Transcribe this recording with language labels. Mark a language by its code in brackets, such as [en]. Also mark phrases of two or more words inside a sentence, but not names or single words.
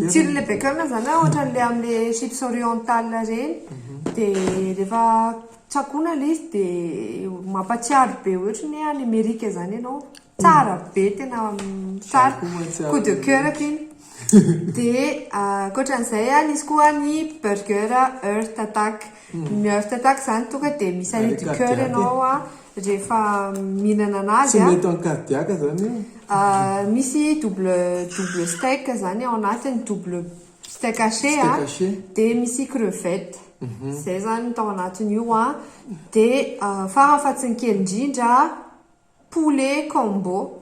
[mg] tsiro le bacon zany ohatran'le amin' [fr] le chips oriental [mg] reny dia rehefa tsakoana le izy dia mampatsiaro be ohatrany any Amerika zany ianao tsara be tena tsara [fr] coup de cœur [mg] iny dia ankoatran'izay nisy koa ny [en] burger heart attack [mg] ny [en] heart attack [mg] zany tonga dia misy [fr] arrêt du cœur [mg] ianao rehefa mihinana anazy tsy mety [fr] en cardiaque [mg] zany io misy [fr] double steak [mg] zany ao anatiny [fr] double steak haché [mg] dia misy crevette zay zany tao anatiny io dia farafatsiny kely indrindra [fr] poulet combo